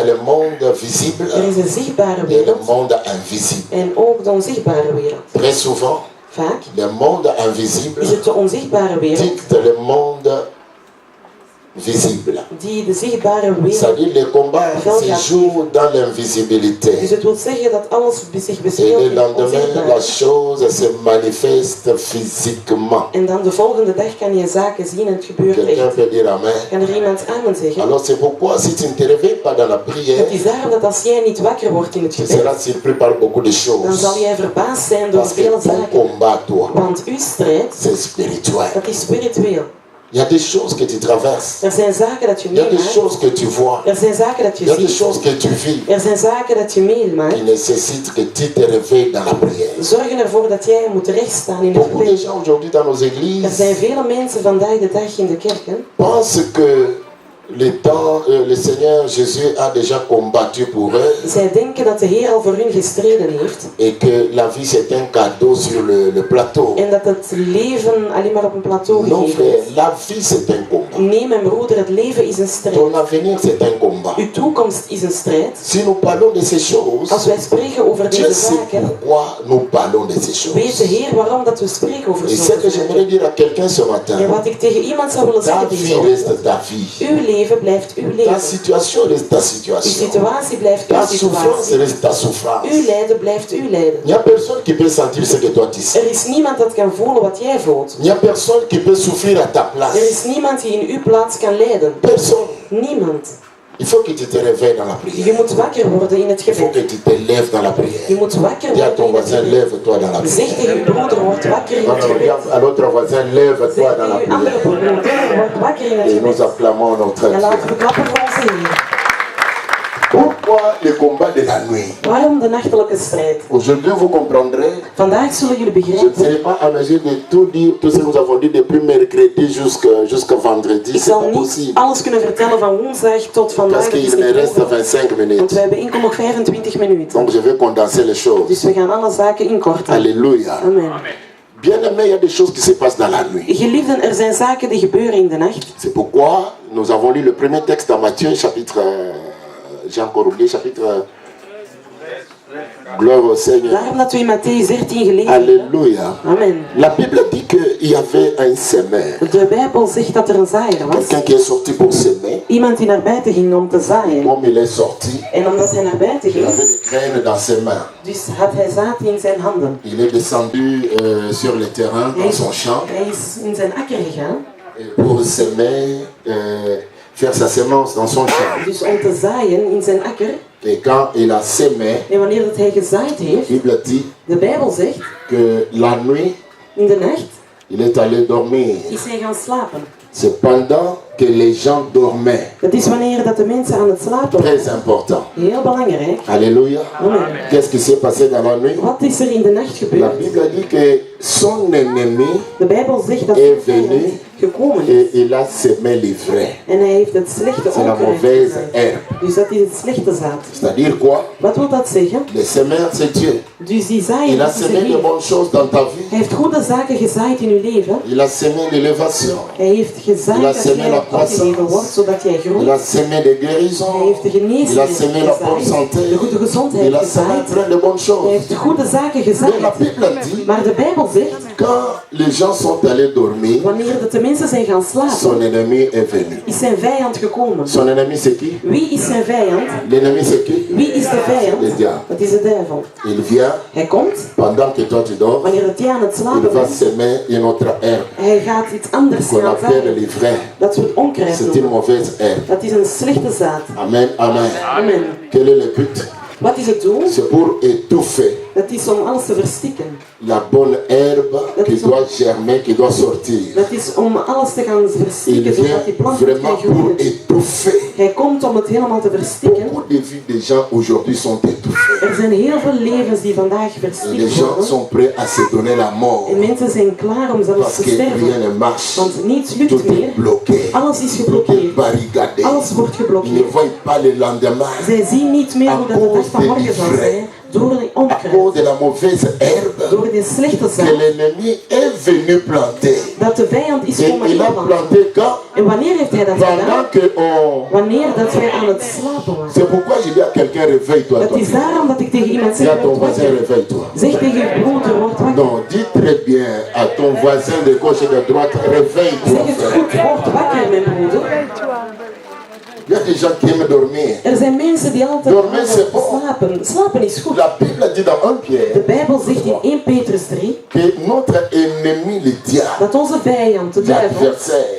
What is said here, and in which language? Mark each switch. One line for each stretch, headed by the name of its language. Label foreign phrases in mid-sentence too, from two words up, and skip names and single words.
French: le monde visible
Dutch: Er is een zichtbare
French: et le
Dutch: wereld
French: monde invisible.
Dutch: en ook de onzichtbare wereld.
French: Très souvent,
Dutch: Vaak
French: le monde invisible
Dutch: is het de onzichtbare wereld
French: dicte le monde visible.
Dutch: die de zichtbare wereld.
French: C'est-à-dire le combat se joue dans l'invisibilité.
Dutch: Dus het wil zeggen dat alles zich
French: Et
Dutch: bespeelt
French: le
Dutch: in het
French: lendemain, la
Dutch: onzichtbare.
French: chose se manifeste physiquement.
Dutch: En dan de volgende dag kan je zaken zien en het gebeurt
French: Quelqu'un
Dutch: echt.
French: peut dire Amen.
Dutch: Kan er iemand amen zeggen?
French: Alors c'est pourquoi si tu ne te réveilles pas dans la prière,
Dutch: Het is daarom dat als jij niet wakker wordt in het
French: tu
Dutch: gebed,
French: seras surpris par beaucoup de
Dutch: dan
French: choses.
Dutch: zal jij verbaasd zijn door
French: Parce que
Dutch: vele
French: ton
Dutch: zaken.
French: combat, toi,
Dutch: Want uw strijd,
French: c'est spirituel.
Dutch: dat is spiritueel.
French: Il y a des choses que tu traverses.
Dutch: Er zijn zaken dat je
French: Il y a des
Dutch: meemaakt.
French: choses que tu vois.
Dutch: Er zijn zaken dat
French: Il
Dutch: je
French: y a des
Dutch: ziet.
French: choses que tu vis
Dutch: Er zijn zaken dat je meemaakt.
French: qui nécessitent que tu te réveilles dans la prière.
Dutch: Zorgen ervoor dat jij moet rechtstaan in het
French: Beaucoup de
Dutch: gebed.
French: gens aujourd'hui dans nos
Dutch: Er
French: églises
Dutch: zijn vele mensen vandaag de dag in de kerken
French: pensent que le Seigneur Jésus a déjà combattu pour eux
Dutch: zij denken dat de Heer al voor hun gestreden heeft
French: et que la vie c'est un cadeau sur le plateau.
Dutch: en dat het leven alleen maar op een plateau
French: Non
Dutch: gegeven
French: frère,
Dutch: is.
French: la vie c'est un combat.
Dutch: Nee, mijn broeder, het leven is een strijd.
French: Ton avenir c'est un combat.
Dutch: Uw toekomst is een strijd.
French: Si nous parlons de ces choses,
Dutch: Als wij spreken over
French: Dieu
Dutch: deze
French: sait
Dutch: zaken,
French: pourquoi nous parlons de ces
Dutch: weet de
French: choses.
Dutch: Heer waarom dat we spreken over
French: Et ce
Dutch: zo'n
French: que j'aimerais
Dutch: zaken.
French: dire à quelqu'un ce
Dutch: En
French: matin,
Dutch: wat ik tegen iemand zou willen
French: ta
Dutch: zeggen
French: vie
Dutch: deze ochtend,
French: reste ta vie.
Dutch: uw leven blijft uw
French: Ta
Dutch: leven.
French: situation reste ta
Dutch: Uw
French: situation.
Dutch: situatie blijft uw
French: Ta souffrance
Dutch: situatie.
French: reste ta souffrance.
Dutch: Uw lijden blijft uw lijden.
French: Il n'y a personne qui peut sentir ce que toi tu sens.
Dutch: Er is niemand dat kan voelen wat jij voelt.
French: Il n'y a personne qui peut souffrir à ta
Dutch: Er
French: place.
Dutch: is niemand die in uw plaats kan lijden.
French: Personne.
Dutch: Niemand.
French: Il faut que tu te réveilles dans la
Dutch: Je
French: prière.
Dutch: moet wakker worden in het
French: Il faut
Dutch: gebed.
French: que tu te lèves dans la
Dutch: Je
French: prière.
Dutch: moet wakker
French: Dis à
Dutch: worden
French: ton
Dutch: in het
French: voisin,
Dutch: gebed.
French: lève-toi dans la
Dutch: Zeg
French: prière.
Dutch: tegen uw broeder, word wakker in
French: Non,
Dutch: het
French: non,
Dutch: gebed.
French: regarde à l'autre voisin, lève-toi
Dutch: Zeg
French: dans la
Dutch: tegen uw andere
French: prière.
Dutch: broeder, word wakker in het
French: Et nous
Dutch: gebed.
French: acclamons notre
Dutch: En laten
French: Dieu.
Dutch: we klappen voor onze Heer.
French: Pourquoi le combat de la nuit?
Dutch: Waarom de nachtelijke strijd?
French: Aujourd'hui, vous comprendrez.
Dutch: Vandaag zullen jullie
French: Je ne
Dutch: begrijpen.
French: serai pas à mesure de tout dire, tout ce que nous avons dit depuis mercredi jusqu'à vendredi.
Dutch: Ik
French: C'est
Dutch: zal
French: pas
Dutch: niet
French: possible.
Dutch: alles kunnen vertellen van woensdag tot vandaag.
French: Parce
Dutch: Dat is
French: qu'il me
Dutch: niet
French: reste
Dutch: mogelijk.
French: 25
Dutch: Want
French: minutes.
Dutch: we hebben enkel nog 25 minuten.
French: Donc je vais condenser les choses.
Dutch: Dus we gaan alle zaken inkorten.
French: Alléluia.
Dutch: Amen.
French: Bien-aimés, il y a des choses qui se passent dans la nuit.
Dutch: Geliefden, er zijn zaken die gebeuren in de nacht.
French: C'est pourquoi nous avons lu le premier texte dans Matthieu, chapitre... j'ai encore oublié, chapitre... Gloire au Seigneur.
Dutch: Daarom dat we in Matthäus 13 gelezen hebben.
French: Alléluia.
Dutch: Amen.
French: La Bible dit qu'il y avait un semeur.
Dutch: De Bijbel zegt dat er een zaaier was.
French: Quelqu'un qui est sorti pour semer.
Dutch: Iemand die naar buiten ging om te zaaien.
French: Comme il est sorti,
Dutch: En omdat hij naar buiten
French: il
Dutch: ging,
French: avait des graines dans ses mains.
Dutch: dus had hij zaad in zijn handen.
French: Il est descendu sur le terrain, dans son champ,
Dutch: Hij is in zijn akker gegaan.
French: pour semer, faire sa semence dans son champ.
Dutch: Dus om te zaaien in zijn akker.
French: Et quand il a semé,
Dutch: En wanneer dat hij gezaaid
French: la
Dutch: heeft,
French: Bible dit
Dutch: de Bijbel zegt,
French: que la nuit,
Dutch: in de nacht
French: il est allé dormir.
Dutch: is hij gaan slapen.
French: C'est pendant que les gens dormaient.
Dutch: Dat is wanneer dat de mensen aan het slapen waren.
French: Très important.
Dutch: Heel belangrijk.
French: Alléluia.
Dutch: Amen.
French: Qu'est-ce qui s'est passé dans la nuit?
Dutch: Wat is er in de nacht
French: La
Dutch: gebeurd?
French: Bible dit que son ennemi
Dutch: De Bijbel zegt dat
French: est
Dutch: hij
French: venu
Dutch: gekomen is.
French: et il a semé l'ivraie.
Dutch: En hij heeft het slechte
French: C'est la
Dutch: onkruid
French: mauvaise
Dutch: gezaaid.
French: herbe.
Dutch: Dus dat is het slechte zaad.
French: C'est-à-dire quoi?
Dutch: Wat wil dat zeggen?
French: Le semeur, c'est Dieu.
Dutch: Dus die zaaier
French: Il a
Dutch: is de
French: semé de
Dutch: Heer.
French: bonnes choses dans ta vie.
Dutch: Hij heeft goede zaken gezaaid in uw leven.
French: Il a semé l'élévation.
Dutch: Hij heeft gezaaid
French: Il a
Dutch: dat
French: semé
Dutch: jij
French: la
Dutch: opgeheven wordt, zodat jij
French: Il
Dutch: groeit.
French: a semé des guérisons.
Dutch: Hij heeft de
French: Il a
Dutch: genezing
French: semé la bonne
Dutch: gezaaid,
French: santé.
Dutch: de goede gezondheid
French: Il a semé
Dutch: gezaaid.
French: plein de bonnes
Dutch: Hij
French: choses.
Dutch: heeft goede zaken
French: Mais la
Dutch: gezaaid.
French: Bible dit,
Dutch: Maar de Bijbel zegt,
French: quand les gens sont allés dormir,
Dutch: wanneer dat de mensen zijn gaan slapen,
French: son ennemi est venu.
Dutch: is zijn vijand gekomen.
French: Son ennemi, c'est qui?
Dutch: Wie is zijn vijand?
French: L'ennemi, c'est qui?
Dutch: Wie is de
French: Le
Dutch: vijand?
French: diable.
Dutch: Dat is de duivel.
French: Il vient,
Dutch: Hij komt,
French: pendant que toi tu dors,
Dutch: wanneer dat jij aan het
French: il
Dutch: slapen
French: va
Dutch: bent,
French: semer une autre herbe
Dutch: hij gaat iets anders
French: qu'on
Dutch: gaan
French: appelle
Dutch: zaaien.
French: l'ivraie.
Dutch: Dat we het onkruid
French: C'est une
Dutch: noemen.
French: mauvaise herbe.
Dutch: Dat is een slechte zaad.
French: Amen, amen.
Dutch: Amen.
French: Quel est le but?
Dutch: Wat is het doel?
French: C'est pour étouffer
Dutch: Dat is om alles te verstikken.
French: la bonne herbe qui doit germer, qui doit sortir.
Dutch: Dat is om alles te gaan
French: Il
Dutch: verstikken,
French: vient
Dutch: zodat die plant niet
French: vraiment
Dutch: kan
French: pour
Dutch: groeien.
French: étouffer.
Dutch: Hij komt om het helemaal te verstikken.
French: Beaucoup de vies des gens aujourd'hui sont étouffées.
Dutch: Er zijn heel veel levens die vandaag
French: Et les
Dutch: verstikt
French: gens
Dutch: worden.
French: sont prêts à se donner la mort.
Dutch: En mensen zijn klaar om zelfs
French: Parce
Dutch: te
French: que rien
Dutch: sterven.
French: ne marche.
Dutch: Want niets
French: Tout
Dutch: lukt meer.
French: est bloqué.
Dutch: Alles is
French: Tout est
Dutch: geblokkeerd.
French: barricadé.
Dutch: Alles wordt
French: Ils ne
Dutch: geblokkeerd.
French: voient pas le lendemain.
Dutch: Zij zien niet meer hoe dat de dag van morgen zal zijn. Door de
French: À cause
Dutch: onkruid.
French: de la mauvaise herbe
Dutch: Door die slechte
French: que
Dutch: zaad.
French: l'ennemi est venu planter.
Dutch: Dat de vijand is
French: Et
Dutch: komen
French: il a
Dutch: inplanten.
French: planté quand?
Dutch: En wanneer heeft hij dat gedaan?
French: Pendant que on...
Dutch: Wanneer dat wij aan het slapen waren.
French: C'est pourquoi je dis à quelqu'un, réveille-toi.
Dutch: Dat
French: toi.
Dutch: is daarom dat ik tegen iemand
French: Dis
Dutch: zeg,
French: à ton
Dutch: word
French: voisin,
Dutch: wakker.
French: réveille-toi.
Dutch: Zeg tegen je broeder, word wakker.
French: Non, dis très bien à ton voisin de gauche et de droite, réveille-toi.
Dutch: Zeg het
French: frère.
Dutch: goed, word wakker mijn broeder.
French: Il y a des gens qui aiment dormir.
Dutch: Er zijn mensen die altijd
French: Dormir, c'est bon.
Dutch: slapen. Slapen is goed.
French: La Bible dit dans 1
Dutch: De
French: Pierre
Dutch: Bijbel zegt in 1 Petrus 3
French: que notre ennemi, le diable,
Dutch: dat onze vijand, de duivel,
French: l'adversaire,